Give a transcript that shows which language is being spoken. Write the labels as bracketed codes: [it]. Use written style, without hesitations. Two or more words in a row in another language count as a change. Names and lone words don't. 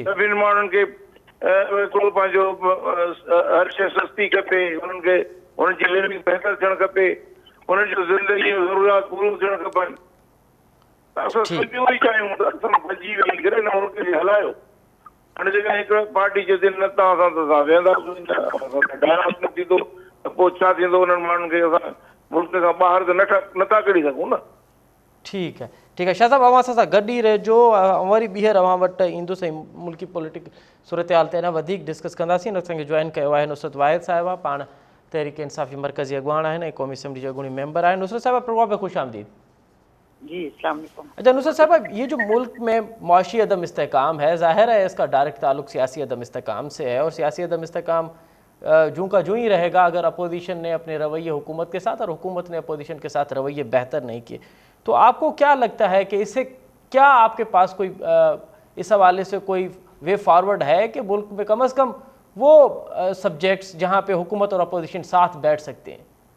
[sd] सभिनी माण्हुनि खे हिकिड़ो पंहिंजो हर शइ सस्ती खपे, हुननि खे हुननि जी लिविंग बहितर थियणु खपे, हुननि जूं ज़िंदगी जूं ज़रूरियात पूरियूं थियणु खपनि। असां सभु इहो ई चाहियूं त असां भॼी वेही करे न मुल्क खे हलायो। हाणे जेकॾहिं हिकिड़ो पार्टी जे दिन न तव्हां सां त असां वेहंदासीं, डायलॉग न थींदो त पोइ छा थींदो, उन्हनि माण्हुनि खे असां मुल्क खां ॿाहिरि त नथा कढी सघूं न। [ur] ٹھیک ہے [sd] शाह साहब, अवां सां गॾु ई रहिजो, वरी ॿीहर अवां वटि ईंदुसि ऐं मुल्की पॉलिटिक सूरत हाल ते अञा वधीक डिस्कस कंदासीं। असांखे जॉइन कयो आहे नुसरत वाहिद साहिबा, पाण तहरीक इंसाफ़ी मरकज़ी अॻवान आहिनि ऐं क़ौमी असम्बली जा अॻूणी मेंबर आहिनि। नुसरत साहिबा, प्रोग्राम में ख़ुश आमदीद। जी [ar] السلام علیکم. [ur] اچھا نصرت صاحبہ، یہ جو ملک میں معاشی عدم استحکام ہے، ظاہر ہے اس کا ڈائریکٹ تعلق سیاسی عدم استحکام سے ہے، اور سیاسی عدم استحکام جوں کا جوں ہی رہے گا اگر اپوزیشن نے اپنے رویے حکومت کے ساتھ اور حکومت نے اپوزیشن کے ساتھ رویے بہتر نہیں کیے. تو آپ کو کیا لگتا ہے کہ اس سے کیا آپ کے پاس کوئی اس حوالے سے کوئی [en] way forward [ur] ہے کہ ملک میں کم از کم وہ سبجیکٹس جہاں پہ حکومت اور اپوزیشن ساتھ بیٹھ سکتے ہیں?